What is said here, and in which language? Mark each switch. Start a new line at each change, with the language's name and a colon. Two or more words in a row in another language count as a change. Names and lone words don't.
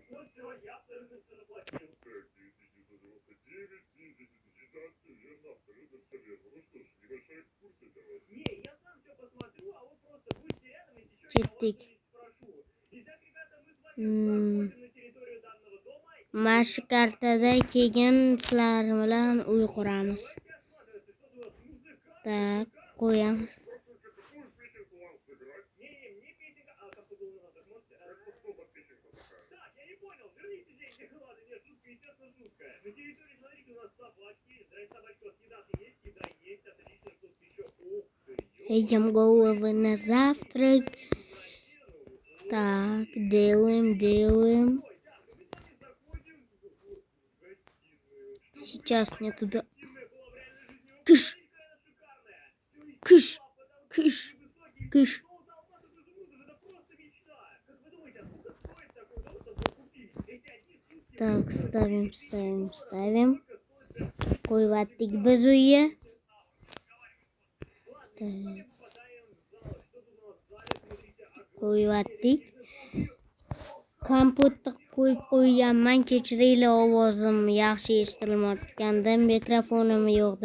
Uzbek: Ketdik. Mana shu kartada keyin sizlar bilan uy quramiz. Tak, qo'yamiz.
Russian: Едем головы на завтрак. Так, делаем. Сейчас мне туда. Кыш. Так, ставим.
Uzbek: Qo'yvatdik biz uyga. Qo'yvatdik. Kompotni qo'yib qo'yganman. Kechiringlar, ovozim yaxshi eshitilmayotganda, mikrofonim yo'qda.